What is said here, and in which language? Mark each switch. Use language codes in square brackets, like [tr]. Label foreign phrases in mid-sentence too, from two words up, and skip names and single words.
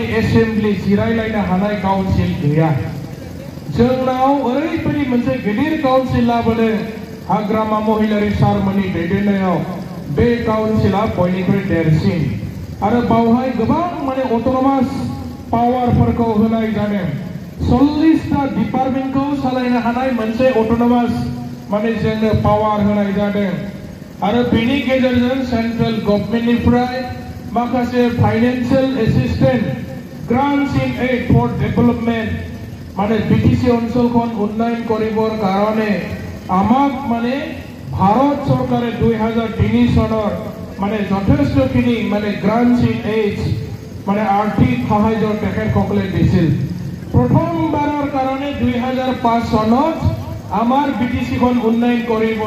[brx] एसेम्बलि जिरायलायनो हानाय काउन्सिल गैया जोंनाव ओरैबायदि मोनसे गिदिर काउन्सिल लाबोदों हाग्रामा महिलारि सारमोननि दैदेननायाव बे काउन्सिला बयनिख्रुइ देरसिन आरो बावहाय गोबां माने [en] autonomous powerफोरखौ [brx] होनाय जादों 40टा डिपार्टमेन्टखौ सालायनो हानाय मोनसे अट'नमास माने जोंनो पावार होनाय जादों आरो बेनि गेजेरजों [en] central governmentनिफ्राय [brx] माखासे [en] financial assistant grants in aid for development [brx] माने [as] বিটিসি অঞ্চলখন উন্নয়ন কৰিবৰ কাৰণে আমাক মানে ভাৰত চৰকাৰে 2003 চনৰ মানে যথেষ্টখিনি মানে [en] grants in aids [as] মানে আৰ্থিক সাহায্য তেখেতসকলে দিছিল প্ৰথমবাৰৰ কাৰণে 2005 চনত আমাৰ বিটিসিখন উন্নয়ন কৰিবৰ